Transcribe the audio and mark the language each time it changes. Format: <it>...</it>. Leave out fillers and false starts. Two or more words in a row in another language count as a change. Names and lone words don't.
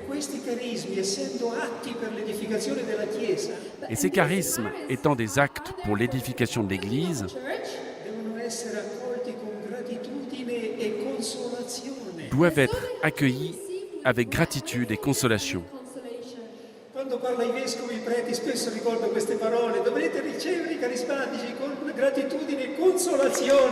<fr>Et ces charismes étant des actes pour l'édification de l'Église, doivent être accueillis avec gratitude et consolation.</fr> <it>Quando parlo ai vescovi e ai preti spesso ricordo queste parole: dovrete ricevere i carismatici con gratitudine e consolazione.</it>